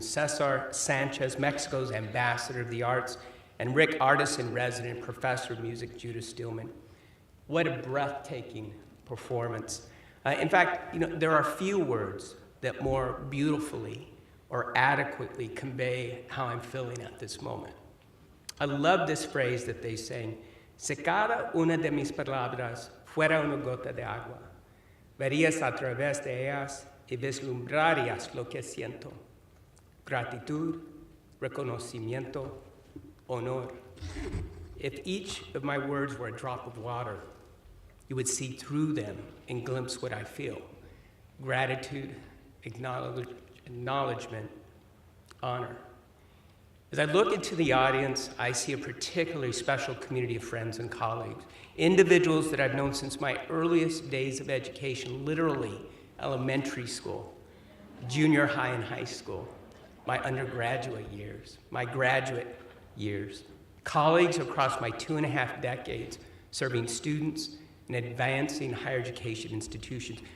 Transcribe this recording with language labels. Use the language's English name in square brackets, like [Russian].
[English] Cesar Sánchez, Mexico's Ambassador of the Arts, and Rick, Artist-in-Resident, Professor of Music, Judah Stillman. What a breathtaking performance. In fact, you know, there are few words that more beautifully or adequately convey how I'm feeling at this moment. [Spanish] I love this phrase that they sang, "Si cada una de mis palabras fuera una gota de agua, verías a través de ellas y vislumbrarías lo que siento. Gratitud, reconocimiento, honor." [English] If each of my words were a drop of water, you would see through them and glimpse what I feel. Gratitude, acknowledgement, honor. As I look into the audience, I see a particularly special community of friends and colleagues, individuals that I've known since my earliest days of education, literally elementary school, junior high and high school, my undergraduate years, my graduate years, colleagues across my 2.5 decades serving students and advancing higher education institutions.